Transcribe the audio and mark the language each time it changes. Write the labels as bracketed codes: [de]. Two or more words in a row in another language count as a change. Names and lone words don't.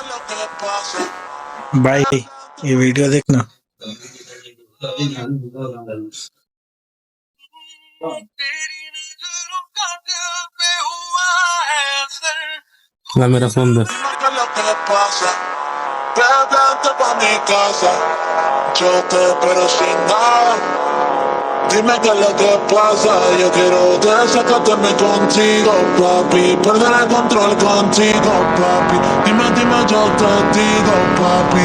[hi] भाई ये वीडियो देखना। La मेरा फोन दे। [es] Yo te espero sin nada. Dime qué es lo que pasa. Yo quiero desacatarme contigo, papi. Perder el control contigo, papi. Dime, dime, yo te digo, papi.